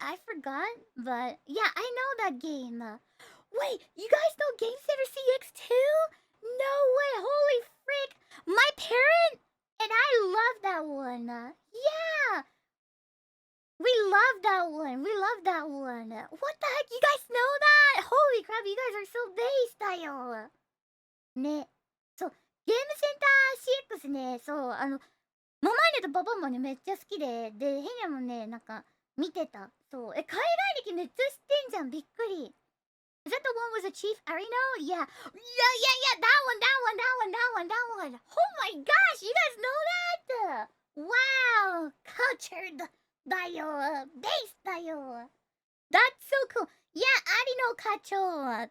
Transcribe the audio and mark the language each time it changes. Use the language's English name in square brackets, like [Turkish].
[English] I forgot, but yeah, I know that game. Wait, you guys know Game Center CX too? No way! Holy frick! My parent and I love that one. Yeah, we love that one. We love that one. What the heck? You guys know that? Holy crap! You guys are so based [Japanese] だよ。ね、そう、ゲームセンター CX ね、そう、ママネとパパもね、めっちゃ好きで、で、ヘニャもね、なんか、見てた。そう。海外歴めっちゃ知ってんじゃん。びっくり。 [English] Is that the one with the Chief Arino? Yeah. Yeah. That one. Oh my gosh, you guys know that? Wow. Cultured [Japanese] だよ。 [English] Based [Japanese] だよ。 [English] That's so cool. Yeah, Arino Kacho.